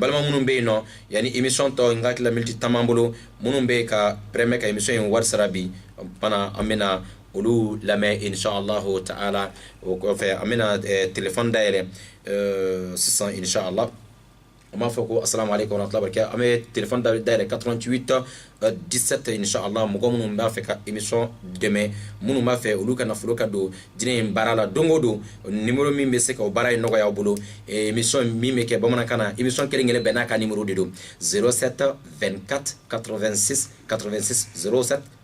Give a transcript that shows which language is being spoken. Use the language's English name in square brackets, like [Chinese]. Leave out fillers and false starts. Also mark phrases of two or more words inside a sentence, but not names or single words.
[Bambara] balima minnu bɛ yen nɔ yanni émission tɔ n ka tila miniti tan b'an bolo minnu bɛ ka permet ka émission in wari sara bi fana an bɛna olu lamɛn [Arabic] إن شاء الله تعالى [Bambara] o kɔfɛ an bɛna téléphone dayɛlɛ sisan inshallah an b'a fɔ ko [Arabic] السلام عليكم ورحمة الله وبركاته [Bambara] an bɛ téléphone dayɛlɛ 88 17 inshallah mɔgɔ minnu b'a fɛ ka émission dɛmɛ minnu b'a fɛ olu ka nafolo ka don diinɛ in baara la don o don numéro min bɛ se ka o baara in nɔgɔya aw bolo émission min bɛ kɛ bamanankan na émission kelen-kelen bɛɛ n'a ka numéro de don 07 24 86 86 07